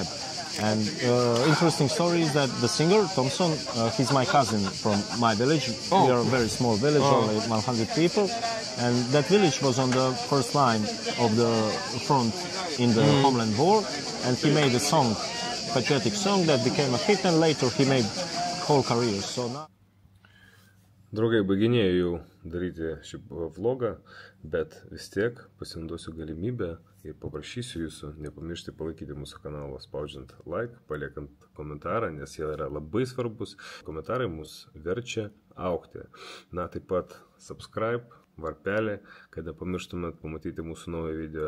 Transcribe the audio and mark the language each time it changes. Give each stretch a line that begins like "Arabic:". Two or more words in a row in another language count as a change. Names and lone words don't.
English: And interesting story is that the singer Thompson, he's my cousin from my village. We are a very small village, only 100 people, and that village was on the first line of the front in the Homeland War, and he made a song, patriotic song that became a hit, and later he made whole career. So now.
Lithuanian: Draugai, baiginėjau jau daryti šį vlogą, bet vis tiek pasinaudosiu galimybę ir paprašysiu jūsų nepamiršti palaikyti mūsų kanalą, spaudžiant like, paliekant komentarą, nes jie yra labai svarbus. Komentarai mus verčia augti. Na, taip pat subscribe, varpelį, kad nepamirštumėt pamatyti mūsų naują video.